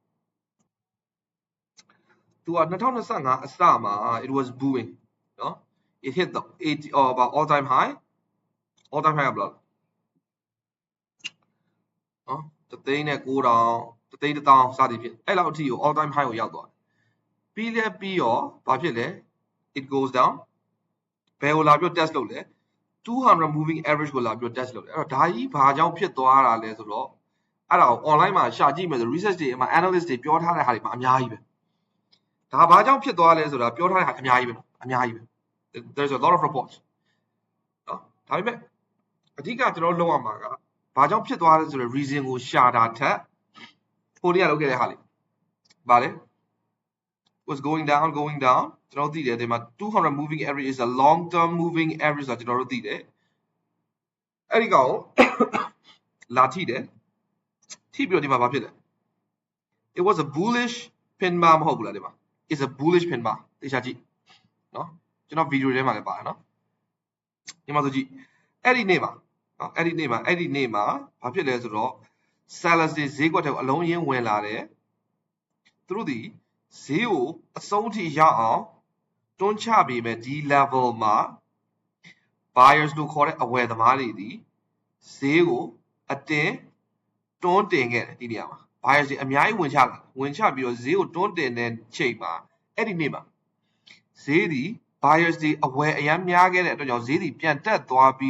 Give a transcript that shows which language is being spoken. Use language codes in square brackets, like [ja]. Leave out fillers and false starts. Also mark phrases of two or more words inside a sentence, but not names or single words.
[my] သူက2025အစမှာ [en] it was booming [my] เนาะ [en] it hit the 80 or about all time high [my] ကဘယ်လောက်နော်တသိန်းနဲ့9000တသိန်း1000စသည်ဖြင့်အဲ့လောက်အထိကို [en] all time high [my] ကိုရောက်သွားပြီးရောဘာဖြစ်လဲ [en] it goes down [my] ဘယ်ကိုလာပြီး test လုပ်လဲ200 [en] moving average [my] ကိုလာပြီး test လုပ်တယ်အဲ့တော့ဒါကြီးဘာကြောင့်ဖြစ်သွားတာလဲဆိုတော့အဲ့ဒါကို online မှာရှာကြည့်မယ်ဆို research တွေမှာ analyst တွေပြောထားတဲ့ဟာတွေ မှာအများကြီးပဲဒါဘာကြောင့်ဖြစ်သွားလဲဆိုတာပြောထားတဲ့ဟာအများကြီးပဲ [en] there's a lot of reports [my] နော်ဒါပေမဲ့အဓိကကျွန်တော်လုပ်ရ မှာကဘာကြောင့်ဖြစ်သွားလဲဆိုတဲ့ reason ကိုရှာတာထက်ဟိုနေ့ကလုပ်ခဲ့တဲ့ဟာလေးဗာလဲ [en] was going down [my] ကျွန်တော်သိတယ်ဒီမှာ200 [en] moving average is a long term moving average [my] ဆိုတော့ကျွန်တော်တို့သိတယ်အဲ့ဒီကောင်လာထိတယ်ထိပြီးတော့ဒီမှာဘာဖြစ်လဲ [en] it was a bullish pin bar [my] မဟုတ်ဘူးလားဒီမှာ [en] it's a bullish pin bar [my] တေချာကြည့်နော်ကျွန်တော်ဗီဒီယိုထဲမှာလည်းပါတယ်နော်ဒီမှာဆိုကြည့်အဲ့ဒီနေ့မှာ ဘာဖြစ်လဲဆိုတော့ sellers တွေဈေးကွက်ထဲကိုအလုံးရင်းဝင်လာတယ်သူတို့ဒီဈေးကိုအဆုံးထိရောက်အောင်တွန်းချပေးမယ်ဒီ level မှာ buyers လို့ခေါ်တဲ့အဝယ်သမားတွေဒီဈေးကိုအတင်းတွန်းတင်ခဲ့တယ်ဒီနေရာမှာ buyers တွေအများကြီးဝင်ချပြီးတော့ဈေးကိုတွန်းတင်တဲ့ချိန်မှာအဲ့ဒီနေ့မှာဈေးဒီ buyers တွေအဝယ်အများများခဲ့တဲ့အတွက်ကြောင့်ဈေးဒီပြန်တက်သွားပြီး